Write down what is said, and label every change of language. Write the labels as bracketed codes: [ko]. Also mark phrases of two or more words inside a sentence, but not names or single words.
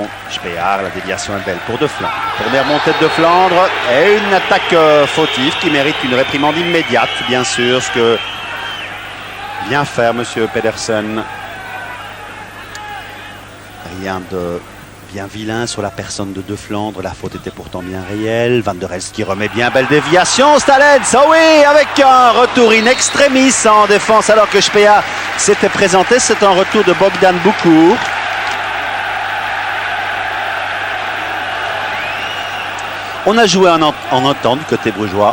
[fr] Speer, la déviation est belle pour De Flandre. Première montée de Flandre et une attaque fautive qui mérite une réprimande immédiate, bien sûr, ce que vient faire monsieur Pedersen. Rien de bien vilain sur la personne de Flandre. La faute était pourtant bien réelle. Van der Elst qui remet bien, belle déviation. Stalens, oh oui, avec un retour in extremis en défense alors que Speer s'était présenté. C'est un retour de Bogdan Boucourt. On a joué en un temps du côté brugeois.